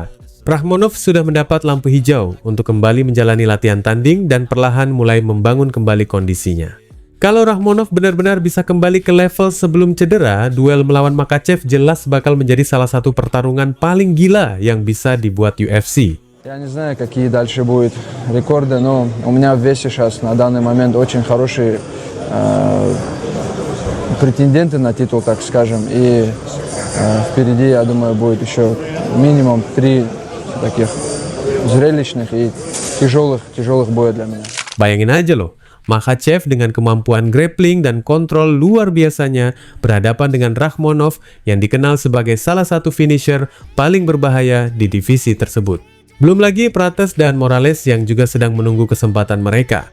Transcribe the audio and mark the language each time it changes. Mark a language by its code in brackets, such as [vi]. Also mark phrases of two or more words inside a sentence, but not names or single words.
[id] Rakhmonov sudah mendapat lampu hijau untuk kembali menjalani latihan tanding dan perlahan mulai membangun kembali kondisinya. Kalau Rakhmonov benar-benar bisa kembali ke level sebelum cedera, duel melawan Makhachev jelas bakal menjadi salah satu pertarungan paling gila yang bisa dibuat UFC. [ru] Я не знаю, какие дальше будут рекорды, но у меня в весе сейчас на данный момент очень хорошие претенденты на титул, так скажем. И впереди, я думаю, будет еще минимум 3 таких зрелищных и тяжелых боя для меня. [id] Bayangin aja loh. Makhachev dengan kemampuan grappling dan kontrol luar biasanya berhadapan dengan Rakhmonov yang dikenal sebagai salah satu finisher paling berbahaya di divisi tersebut. Belum lagi Prates dan Morales yang juga sedang menunggu kesempatan mereka.